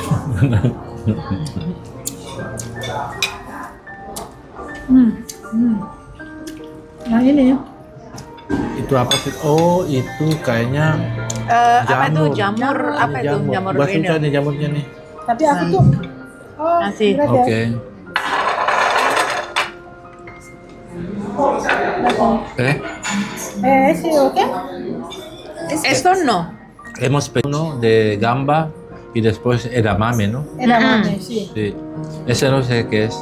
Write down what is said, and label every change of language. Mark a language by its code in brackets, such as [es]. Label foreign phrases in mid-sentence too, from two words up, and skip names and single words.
[id] Nah ini ya. Itu apa sih? Oh, itu kayaknya Apa itu jamur? Apa itu jamur Buat ini? susah nih jamurnya nih. Tapi aku tuh Nasi. berat ya. Oke. [es] Sì, ok. Esto no. Hemos pedido de gamba y después edamame, ¿no? Edamame, sì. Sí. Ese no sé qué es.